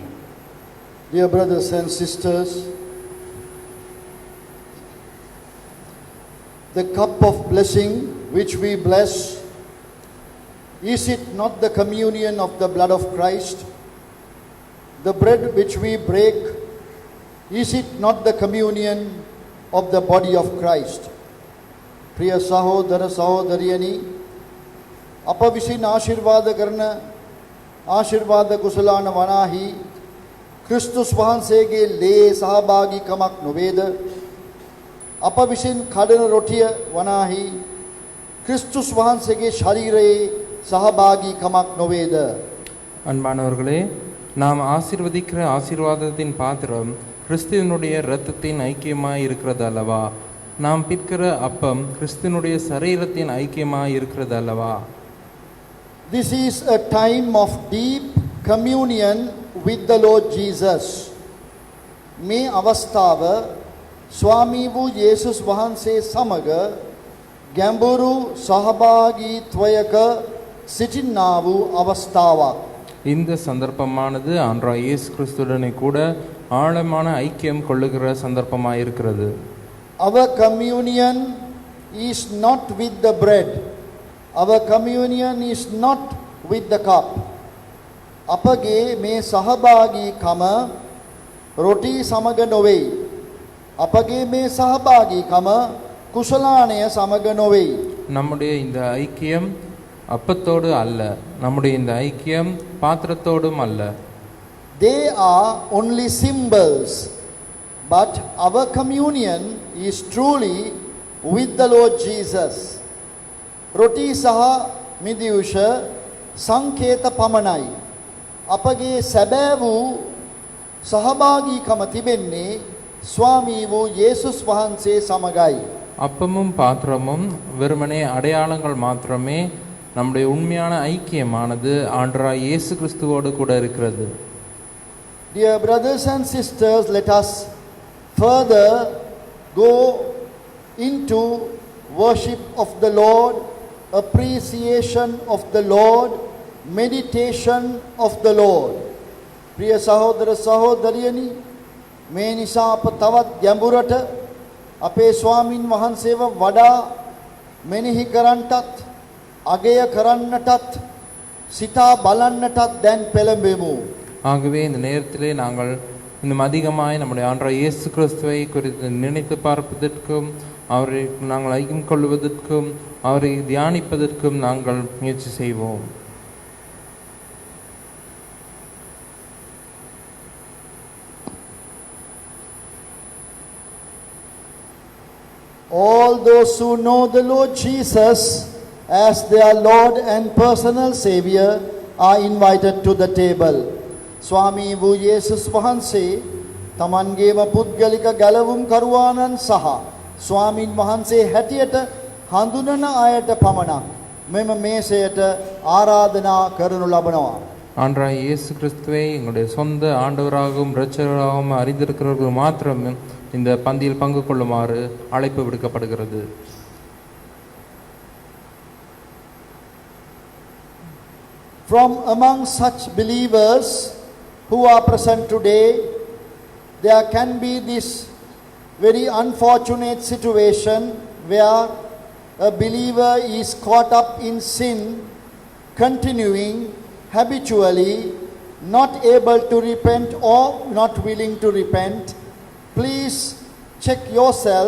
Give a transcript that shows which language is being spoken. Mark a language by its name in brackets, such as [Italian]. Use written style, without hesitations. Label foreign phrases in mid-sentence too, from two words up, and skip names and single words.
[English] Dear brothers and sisters, the cup of blessing which we bless, is it not the communion of the blood of Christ? The bread which we break, is it not the communion of the body of Christ? [Sinhala] ප්‍රිය සහෝදර සහෝදරියනි අප විසින් ආශිර්වාද කරන ආශිර්වාද කුසලාන වනාහි ක්‍රිස්තුස් වහන්සේගේ ලේ සහභාගීකමක් නොවේද අප විසින් කඩන රොටිය වනාහි ක්‍රිස්තුස් වහන්සේගේ ශරීරයේ සහභාගීකමක් නොවේද [Tamil] அன்பானவர்களே, நாம் ஆசீர்வதிக்கிற ஆசீர்வாதத்தின் பாத்திரம் கிறிஸ்துவனுடைய இரத்தத்தின் ஐக்கியமாய் இருக்கிறது அல்லவா? நாம் பிற்கிற அப்பம் கிறிஸ்துவனுடைய சரீரத்தின் ஐக்கியமாய் இருக்கிறது அல்லவா? [English] This is a time of deep communion with the Lord Jesus. [Sinhala] මේ අවස්ථාව ස්වාමී වූ යේසුස් වහන්සේ සමග ගැඹුරු සහභාගීත්වයක සිටින්නා වූ අවස්ථාවක්. [Tamil] இந்த சந்தர்ப்பமானது ஆண்டவராகிய இயேசு கிறிஸ்துவுடனே கூட ஆழமான ஐக்கியம் கொள்ளுகிற சந்தர்ப்பமாய் இருக்கிறது. [English] Our communion is not with the bread. Our communion is not with the cup. [Sinhala] අපගේ මේ සහභාගීකම රොටි සමග නොවේ. අපගේ මේ සහභාගීකම කුසලානය සමග නොවේ. [Tamil] நம்முடைய இந்த ஐக்கியம் அப்பத்தோடு அல்ல, நம்முடைய இந்த ஐக்கியம் பாத்திரத்தோடும் அல்ல. [English] They are only symbols, but our communion is truly with the Lord Jesus. [Sinhala] රොටි සහ මිදිවුෂ සංකේත පමණයි. අපගේ සැබෑ වූ සහභාගීකම තිබෙන්නේ ස්වාමී වූ යේසුස් වහන්සේ සමගයි. [Tamil] அப்பமும் பாத்திரமும் வெறுமனே அடையாளங்கள் மாத்திரமே. நம்முடைய உண்மையான ஐக்கியமானது ஆண்டவராகிய இயேசு கிறிஸ்துவோடு கூட இருக்கிறது. [English] Dear brothers and sisters, let us further go into worship of the Lord, appreciation of the Lord, meditation of the Lord. [Sinhala] ප්‍රිය සහෝදර සහෝදරියනි, මේ නිසා අප තවත් ගැඹුරට අපේ ස්වාමින් වහන්සේව වඩා මෙනෙහි කරන්නටත් අගය කරන්නටත් සිතා බලන්නටත් දැන් පෙළඹෙමු. [Tamil] ஆகவே இந்த நேரத்திலே நாங்கள் இன்னும் அதிகமாய் நம்முடைய ஆண்டவராகிய இயேசு கிறிஸ்துவை குறித்து நினைத்து பார்ப்பதற்கும் அவரை நாங்கள் ஐக்கியம் கொள்வதற்கும் அவரை தியானிப்பதற்கும் நாங்கள் முயற்சி செய்வோம். [English] All those who know the Lord Jesus as their Lord and personal Savior are invited to the table. [Sinhala] ස්වාමී වූ යේසුස් වහන්සේ තමන්ගේම පුද්ගලික ගැලවුම් කරුවානන් සහ ස්වාමින් වහන්සේ හැටියට හඳුනන අයට පමණක් මෙම මේසයට ආරාධනා කරනු ලබනවා. [Tamil] ஆண்டவராகிய இயேசு கிறிஸ்துவை எங்களுடைய சொந்த ஆண்டவராகவும் இரட்சகராகவும் அறிந்திருக்கிறவர்கள் மாத்திரம் இந்த பந்தியில் பங்கு கொள்ளுமாறு அழைப்பு விடுக்கப்படுகிறது. [English] From among such believers who are present today, there can be this very unfortunate situation where a believer is caught up in sin, continuing habitually not able to repent or not willing to repent, please check yourself.